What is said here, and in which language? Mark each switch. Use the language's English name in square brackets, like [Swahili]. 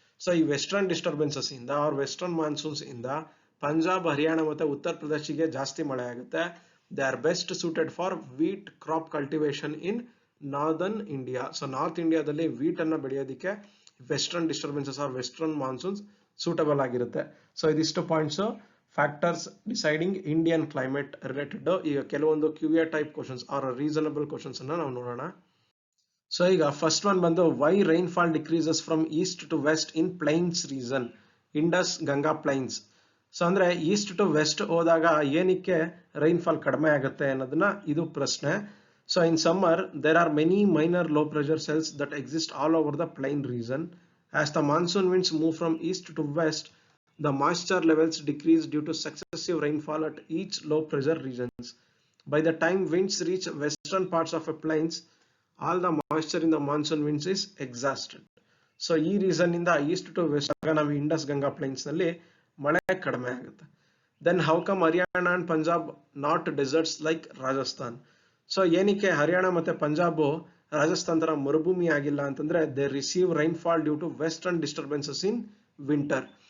[Kannada] So ಈ western disturbances ಇಂದ [English] or western monsoons [Kannada] ಇಂದ ಪಂಜಾಬ್, ಹರಿಯಾಣ ಮತ್ತೆ ಉತ್ತರ ಪ್ರದೇಶಿಗೆ ಜಾಸ್ತಿ ಮಳೆ ಆಗುತ್ತೆ. [English] They are best suited for wheat crop cultivation in northern India. [Kannada] So north ಇಂಡಿಯಾದಲ್ಲಿ ವೀಟ್ ಅನ್ನ ಬೆಳೆಯೋದಕ್ಕೆ western disturbances R western monsoons suitable ಆಗಿರುತ್ತೆ. [English] So ಇದಿಷ್ಟು points factors deciding Indian climate related. [Kannada] ಈಗ ಕೆಲವೊಂದು ಕ್ಯೂಎ type questions are reasonable questions ಅನ್ನ ನಾವು ನೋಡೋಣ. [English] So ಈಗ first one ಬಂದು why rainfall decreases from east to west in plains reason, Indus Ganga plains. [Kannada] So ಅಂದ್ರೆ ಈಸ್ಟ್ ಟು ವೆಸ್ಟ್ ಹೋದಾಗ ಏನಕ್ಕೆ ರೈನ್ಫಾಲ್ ಕಡಿಮೆ ಆಗುತ್ತೆ ಅನ್ನೋದನ್ನ ಇದು ಪ್ರಶ್ನೆ. [English] So in summer, there are many minor low pressure cells that exist all over the plain region. As the monsoon winds move from east to west, the moisture levels decrease due to successive rainfall at each low pressure regions. By the time winds reach western parts of a plains, all the moisture in the monsoon winds is exhausted. [Kannada] So ಈ reason ಇಂದ East to West ಆಗ ನಾವು Indus Ganga plains ನಲ್ಲಿ ಮಳೆ ಕಡಿಮೆ ಆಗುತ್ತೆ. [English] Then how come Haryana and Punjab not deserts like Rajasthan? [Kannada] So ಏನಕ್ಕೆ ಹರಿಯಾಣ ಮತ್ತೆ ಪಂಜಾಬ್ ರಾಜಸ್ಥಾನ್ ತರ ಮರುಭೂಮಿ ಆಗಿಲ್ಲ ಅಂತಂದ್ರೆ [English] They receive rainfall due to western disturbances in winter.